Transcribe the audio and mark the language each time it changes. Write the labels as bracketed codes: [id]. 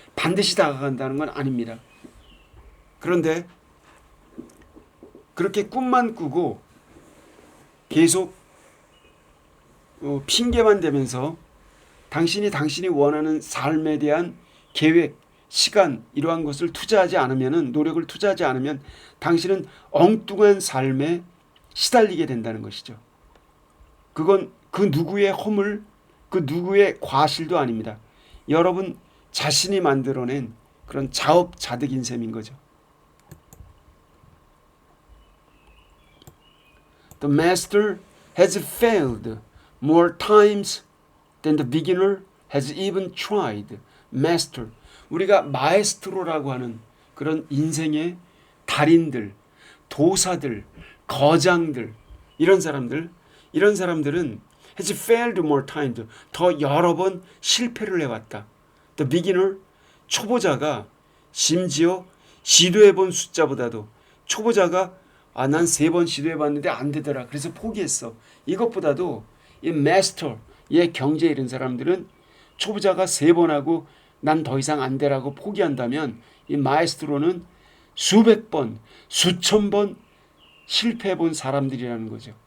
[ko] 반드시 다가간다는 건 아닙니다. 그런데 그렇게 꿈만 꾸고 계속 핑계만 대면서 당신이 원하는 삶에 대한 계획, 시간, 이러한 것을 투자하지 않으면, 노력을 투자하지 않으면 당신은 엉뚱한 삶에 시달리게 된다는 것이죠. 그건 그 누구의 허물, 그 누구의 과실도 아닙니다. 여러분 자신이 만들어낸 그런 자업자득인 셈인 거죠. [en] The master has failed more times than the beginner has even tried. [ko] master, 우리가 마에스트로라고 하는 그런 인생의 달인들, 도사들, 거장들, 이런 사람들은 [en] has failed more times, [ko] 더 여러 번 실패를 해왔다. [en] The beginner, [ko] 초보자가 심지어 시도해본 숫자보다도 초보자가 난 3번 시도해봤는데 안 되더라, 그래서 포기했어, 이것보다도 이 마스터, 이 경제 이런 사람들은 초보자가 3번 하고 난 더 이상 안 되라고 포기한다면 이 마에스트로는 수백 번, 수천 번 실패해본 사람들이라는 거죠.